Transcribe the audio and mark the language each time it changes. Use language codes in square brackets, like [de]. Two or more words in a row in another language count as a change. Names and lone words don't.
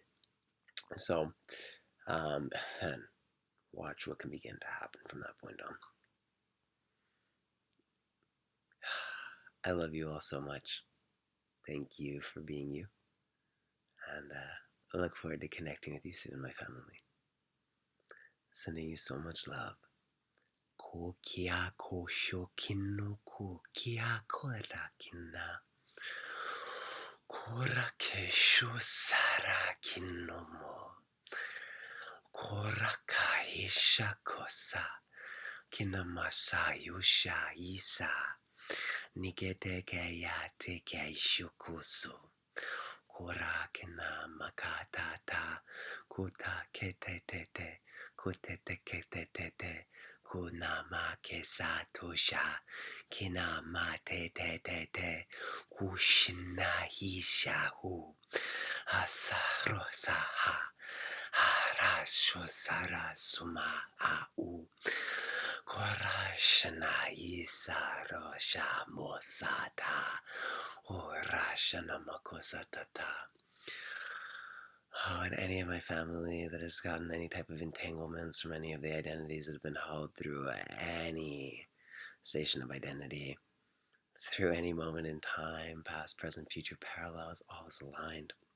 [en] So, and watch what can begin to happen from that point on. I love you all so much. Thank you for being you. And I look forward to connecting with you soon, my family. Sending you so much love. Ko kia ko shokin no ko kia kora kina. Kora kesho sara kinomo. Kora kaisha kosa. Kinamasayusha isa. Nigete kaya te kaishukusu. Kora kina makatata. Kuta kete tete. Kutete kete tete. Kunama kesatosha. Kinama te te te te. Kushina hishahu. Asarosaha. Harashosara suma au. Korashana isaro shamosata. Orashana makosatata. Oh, and any of my family that has gotten any type of entanglements from any of the identities that have been held through any station of identity, through any moment in time, past, present, future, parallels, all is aligned.